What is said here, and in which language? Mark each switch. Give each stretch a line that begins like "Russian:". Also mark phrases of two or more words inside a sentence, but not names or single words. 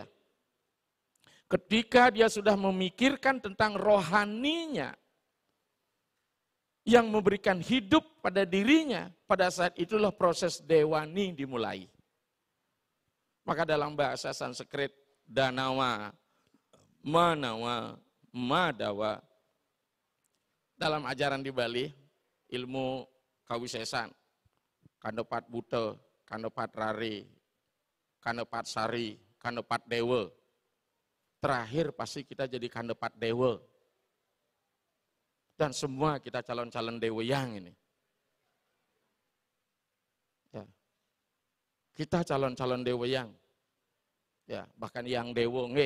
Indonesian: Ketika dia sudah memikirkan tentang rohaninya yang memberikan hidup pada dirinya, pada saat itulah proses dewani dimulai. Maka dalam bahasa Sanskrit, danawa, manawa, madawa, dalam ajaran di Bali, ilmu kawisesan, kandopat buta, kandopat rari, kandopat sari, kandopat dewa. Terakhir pasti kita jadi kandepat dewa. Dan semua kita calon-calon dewa yang ini. Ya. Kita calon-calon dewa yang. Ya, bahkan yang dewa nggih.